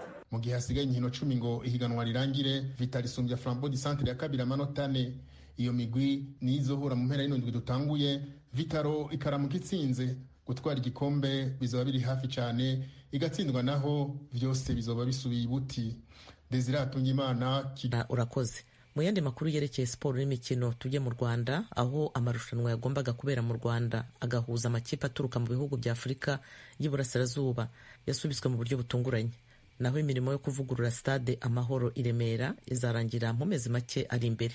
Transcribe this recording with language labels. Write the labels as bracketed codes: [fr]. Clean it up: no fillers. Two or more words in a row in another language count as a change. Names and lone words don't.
[rn] Mu gihe hasigaye inkino 10 ngo ihiganwa rirangire, Vitali Sumbya Flambeau du Centre ya kabiri amanota 4. Iyo migwi nizohura mu mpera y'indwi dutanguye. Vitaro ikaramuka itsinze gutwara igikombe bizoba biri hafi cyane, igatsindwa naho vyose bizoba bisubiye ibuti. Desire Hatungimana. Urakoze. [rw] Mu yandi makuru yerekeye siporo n'imikino tujye mu Rwanda, aho amarushanwa yagombaga kubera mu Rwanda agahuza amakipe aturuka mu bihugu bya Afurika y'Iburasirazuba yasubitswe mu buryo butunguranye. Naho imirimo yo kuvugurura stade Amahoro i Remera izarangira mu mezi make ari imbere.